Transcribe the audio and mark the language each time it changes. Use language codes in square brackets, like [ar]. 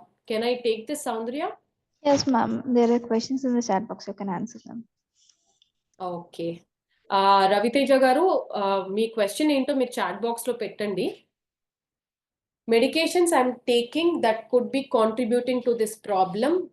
[en] Can I take this, Soundria? Yes, ma'am. There are questions in the chat box. You can answer them. Okay. [te] Raviteja garu, మీ question ఏంటో మీరు chat box లో పెట్టండి. [en] Medications I'm taking that could be contributing to this problem.